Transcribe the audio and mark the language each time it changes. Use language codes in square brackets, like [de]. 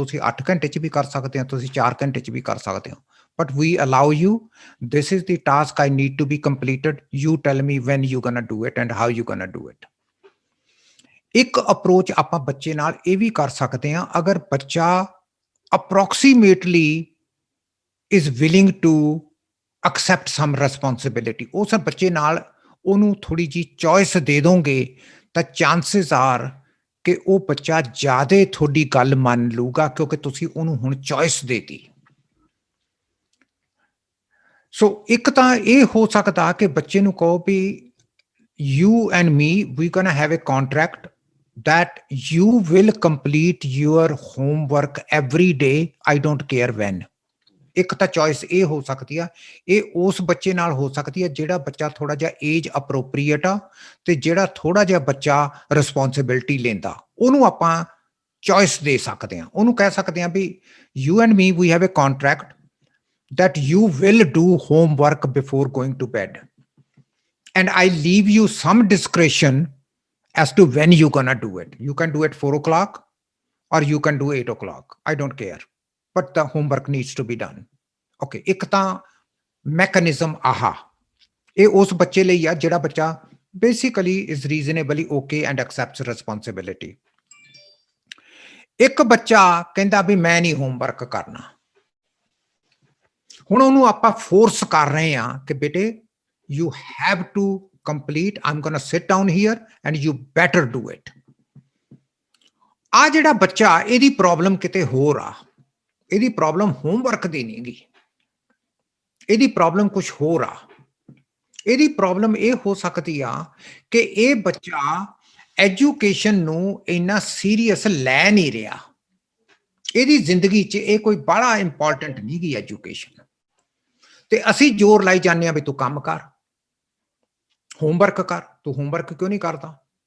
[pa] ਤੁਸੀਂ 8 ਘੰਟੇ 'ਚ ਵੀ ਕਰ ਸਕਦੇ ਹੋ, ਤੁਸੀਂ 4 ਘੰਟੇ 'ਚ ਵੀ ਕਰ ਸਕਦੇ ਹੋ। [en] But we allow you, this is the task I need to be completed. You tell me when you're gonna do it and how you're gonna do it. [pa] ਇੱਕ ਅਪਰੋਚ ਆਪਾਂ ਬੱਚੇ ਨਾਲ ਇਹ ਵੀ ਕਰ ਸਕਦੇ ਹਾਂ, ਅਗਰ ਬੱਚਾ [en] approximately is willing to accept some responsibility, [pa] ਉਸ ਬੱਚੇ ਨਾਲ ਉਹਨੂੰ ਥੋੜੀ ਜੀ ਚੋਇਸ ਦੇ ਦੋਗੇ ਤਾਂ ਚਾਂਸਸ ਆਰ ਕਿ ਉਹ ਬੱਚਾ ਜ਼ਿਆਦਾ ਤੁਹਾਡੀ ਗੱਲ ਮੰਨ ਲੂਗਾ, ਕਿਉਂਕਿ ਤੁਸੀਂ ਉਹਨੂੰ ਹੁਣ ਚੋਇਸ ਦੇਤੀ। ਸੋ ਇੱਕ ਤਾਂ ਇਹ ਹੋ ਸਕਦਾ ਕਿ ਬੱਚੇ ਨੂੰ ਕਹੋ ਵੀ [en] you and me, we're gonna have a contract that you will complete your homework every day, I don't care when. [pa] ਇੱਕ ਤਾਂ ਚੋਇਸ ਇਹ ਹੋ ਸਕਦੀ ਆ। ਇਹ ਉਸ ਬੱਚੇ ਨਾਲ ਹੋ ਸਕਦੀ ਆ ਜਿਹੜਾ ਬੱਚਾ ਥੋੜਾ ਜਿਹਾ ਏਜ ਅਪਰੋਪਰੀਏਟ ਆ ਤੇ ਜਿਹੜਾ ਥੋੜਾ ਜਿਹਾ ਬੱਚਾ ਰਿਸਪੌਂਸਿਬਿਲਿਟੀ ਲੈਂਦਾ, ਉਹਨੂੰ ਆਪਾਂ ਚੋਇਸ ਦੇ ਸਕਦੇ ਆ। ਉਹਨੂੰ ਕਹਿ ਸਕਦੇ ਆ ਵੀ [en] you and me, we have a contract that you will do homework before going to bed. And I leave you some discretion as to when you're gonna do it. You can do it 4 o'clock or you can do 8 o'clock. I don't care. But the homework needs to be done. Okay. [pa] ਇੱਕ ਤਾਂ mechanism ਆਹਾ, ਇਹ ਉਸ ਬੱਚੇ ਲਈ ਆ ਜਿਹੜਾ ਬੱਚਾ [en] basically is reasonably okay and accepts responsibility. [pa] ਇੱਕ ਬੱਚਾ ਕਹਿੰਦਾ ਵੀ ਮੈਂ ਨਹੀਂ ਹੋਮਵਰਕ ਕਰਨਾ, ਹੁਣ ਉਹਨੂੰ ਆਪਾਂ ਫੋਰਸ ਕਰ ਰਹੇ ਆ ਕਿ ਬੇਟੇ [en] you have to complete, I'm going to sit down here and you better do it. [pa] ਆ ਜਿਹੜਾ ਬੱਚਾ ਇਹਦੀ ਪ੍ਰੋਬਲਮ ਕਿਤੇ ਹੋਰ ਆ, ਇਹਦੀ ਪ੍ਰੋਬਲਮ ਹੋਮਵਰਕ ਦੀ ਨਹੀਂ ਗੀ, ਇਹਦੀ ਪ੍ਰੋਬਲਮ ਕੁਝ ਹੋਰ ਆ। ਇਹਦੀ ਪ੍ਰੋਬਲਮ ਇਹ ਹੋ ਸਕਦੀ ਆ ਕਿ ਇਹ ਬੱਚਾ ਐਜੂਕੇਸ਼ਨ ਨੂੰ ਇੰਨਾ ਸੀਰੀਅਸ ਲੈ ਨਹੀਂ ਰਿਹਾ, ਇਹਦੀ ਜ਼ਿੰਦਗੀ 'ਚ ਇਹ ਕੋਈ ਬੜਾ ਇੰਪੋਰਟੈਂਟ ਨਹੀਂ ਗੀ ਐਜੂਕੇਸ਼ਨ, ਤੇ ਅਸੀਂ ਜ਼ੋਰ ਲਾਈ ਜਾਂਦੇ ਆ ਵੀ ਤੂੰ ਕੰਮ ਕਰ, ਹੋਮਵਰਕ ਕਰ, ਤੂੰ ਹੋਮਵਰਕ ਕਿਉਂ ਨਹੀਂ ਕਰਦਾ?